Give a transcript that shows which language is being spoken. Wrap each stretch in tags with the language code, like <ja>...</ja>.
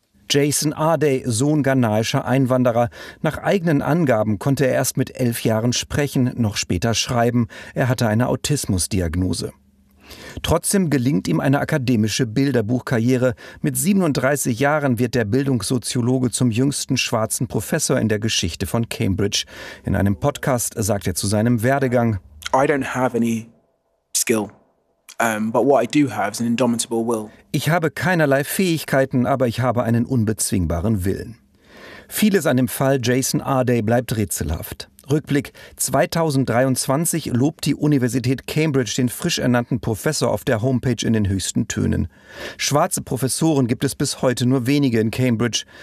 <de>Jason Ardey, Sohn ghanaischer Einwanderer. Nach eigenen Angaben konnte er erst mit 11 Jahren sprechen, noch später schreiben. Er hatte eine Autismusdiagnose. Trotzdem gelingt ihm eine akademische Bilderbuchkarriere. Mit 37 Jahren wird der Bildungssoziologe zum jüngsten schwarzen Professor in der Geschichte von Cambridge. In einem Podcast sagt er zu seinem Werdegang:</de> <en>I don't have any skill. But what I do have is an indomitable will.</en> <de>Ich habe keinerlei Fähigkeiten, aber ich habe einen unbezwingbaren Willen. Vieles an dem Fall Jason Arday bleibt rätselhaft. Rückblick: 2023 lobt die Universität Cambridge den frisch ernannten Professor auf der Homepage in den höchsten Tönen. Schwarze Professoren gibt es bis heute nur wenige in Cambridge.</de>